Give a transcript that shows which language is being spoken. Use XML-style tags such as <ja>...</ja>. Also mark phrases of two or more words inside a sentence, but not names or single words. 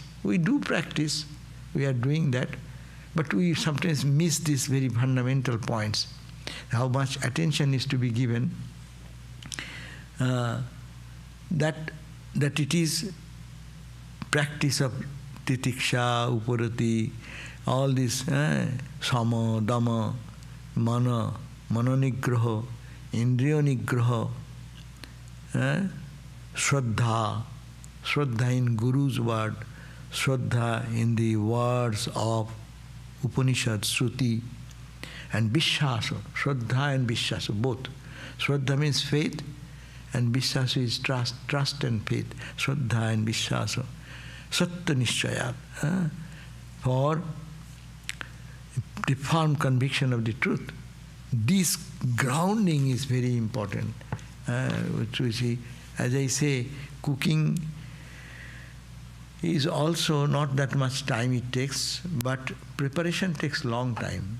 <en>We do practice, we are doing that, but we sometimes miss these very fundamental points. How much attention is to be given, that it is practice of</en> <sa>titiksha, upurati,</sa> <en>all this</en> <sa>sama, dhamma, mana, manonigraha, indriya nigraha,</sa> <en>shraddha in Guru's word, shraddha in the words of Upanishad, Shruti, and Vishwasa, shraddha and Vishwasa, both. Shraddha means faith, and Vishwasa is trust and faith.</en> <sa>Shraddha and Vishwasa. Sattva nishchayat.</sa> <en>For the firm conviction of the truth. This grounding is very important. Which we see, as I say, cooking is also not that much time it takes, but preparation takes long time.</en>